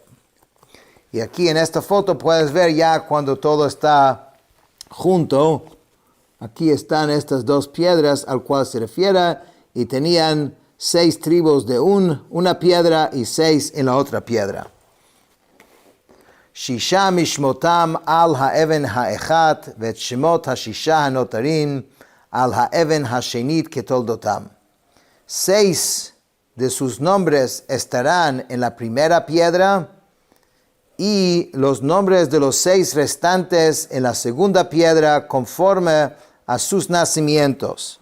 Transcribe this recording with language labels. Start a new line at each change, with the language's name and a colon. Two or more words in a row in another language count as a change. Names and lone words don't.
Spanish: Y aquí en esta foto puedes ver ya cuando todo está junto. Aquí están estas dos piedras al cual se refiere, y tenían 6 tribus de una piedra y 6 en la otra piedra.
Hebrew: ששה משמותם על האבן האחת ואת שמות הששה הנותרים על האבן השנית כתולדותם.
Spanish: 6 de sus nombres estarán en la primera piedra y los nombres de los 6 restantes en la segunda piedra conforme a sus nacimientos.